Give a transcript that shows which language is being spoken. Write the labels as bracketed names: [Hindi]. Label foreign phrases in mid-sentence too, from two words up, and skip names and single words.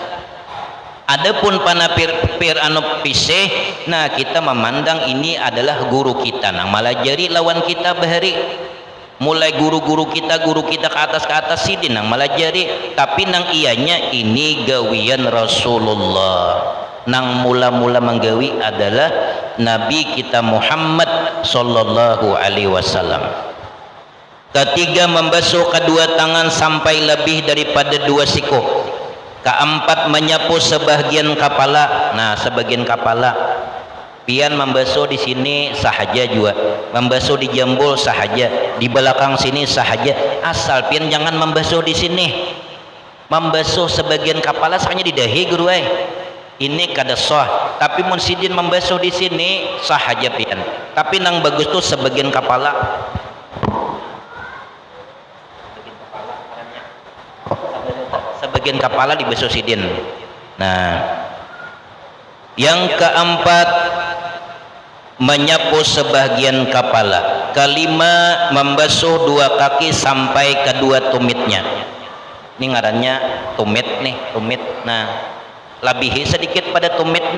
[Banjar] Adapun panapir anu piseh, nah kita memandang ini adalah guru kita nang malajari lawan kita bahari. mulai guru kita ke atas sidin nang malajari, tapi nang ianya ini gawian Rasulullah. Nang mula-mula menggawi adalah Nabi kita Muhammad [Arabic] صلى الله عليه وسلم. [Indonesian] Ketiga, membasuh kedua tangan sampai lebih daripada 2 siku. Keempat, menyapu sebagian kepala. [Banjar] Nah, sebagian kepala pian membasuh di sini sahaja juga, membasuh di jambul sahaja, di belakang sini sahaja, asal pian jangan membasuh di sini. Membasuh sebagian kepala hanya di dahi guru ini kada sah, tapi mun sidin membasuh di sini sahaja pian, tapi nang bagus tuh sebagian kepala. Sebagian kepala dibasuh sidin. Nah, [Indonesian] yang keempat, menyapu sebagian kepala. Kelima, membasuh 2 kaki sampai ke 2 tumitnya. [Banjar] Ini ngarannya tumit nih, tumit. Nah, lebih sedikit pada tumit nih.